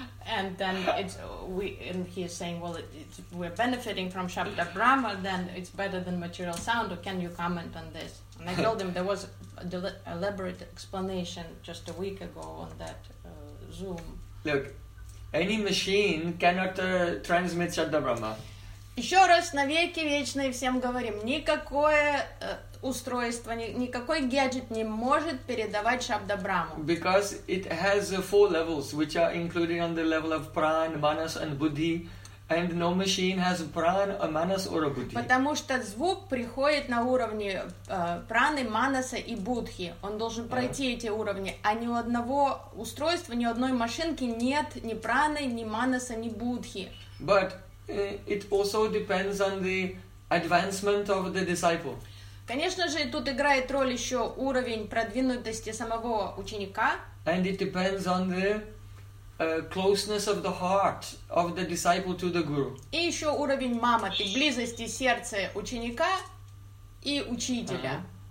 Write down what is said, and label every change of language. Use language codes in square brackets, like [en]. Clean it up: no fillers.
[en] And then it's he's saying, well, we're benefiting from Shabda Brahma, then it's better than material sound, or can you comment on this? And I told him there was a elaborate explanation just a week ago on that Zoom. Look, any machine cannot transmit Shabda Brahma. [ru] Еще раз, навеки вечные всем говорим, никакое устройство, никакой гаджет не может передавать Шабда Брахму. [en] Because it has four levels, which are included on the level of prana, manas and buddhi, and no machine has prana, a manas or a buddhi. [ru] Потому что звук приходит на уровне праны, манаса и буддхи. Он должен пройти эти уровни. А ни у одного устройства, ни у одной машинки нет ни праны, ни манаса, ни буддхи. [en] But it also depends on the advancement of the disciple. [ru] Конечно же, тут играет роль еще уровень продвинутости самого ученика. [en] And it depends on the closeness of the heart of the disciple to the guru. [ru] И еще уровень мамати, близости сердца ученика и учителя.